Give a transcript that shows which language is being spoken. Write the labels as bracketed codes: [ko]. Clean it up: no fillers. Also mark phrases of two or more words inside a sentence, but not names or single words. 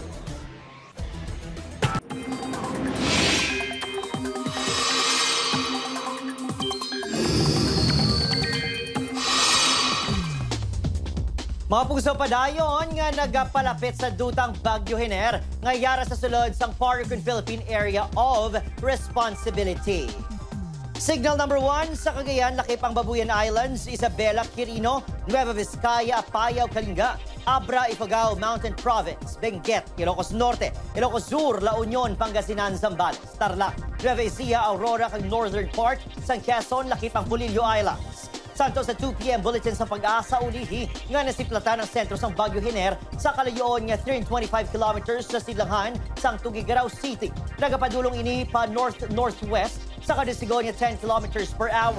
[hil] Mga puso, padayon nga nagapalapit sa dutang Bagyo Hiner nga yara sa sulod sang Paracon Philippine Area of Responsibility. Signal number 1 sa Cagayan, lakip ang Babuyan Islands, Isabela, Quirino, Nueva Vizcaya, Apayao, Kalinga, Abra, Ifugao, Mountain Province, Benguet, Ilocos Norte, Ilocos Sur, La Union, Pangasinan, Zambales, Tarlac, Nueva Ecija, Aurora, kag [en] Northern Part, [hil] San Quezon, lakip ang Pulilio Islands. Santo sa 2 p.m. bulletin sa pag-asa ulihi nga nasiplatan ang sentro sang Bagyo Hiner sa kalayoon nga 325 kilometers sa Silanghan sang Tugigaraw City. Nagapadulong ini pa north-northwest sa kadisigon nga 10 [en] kilometers per hour.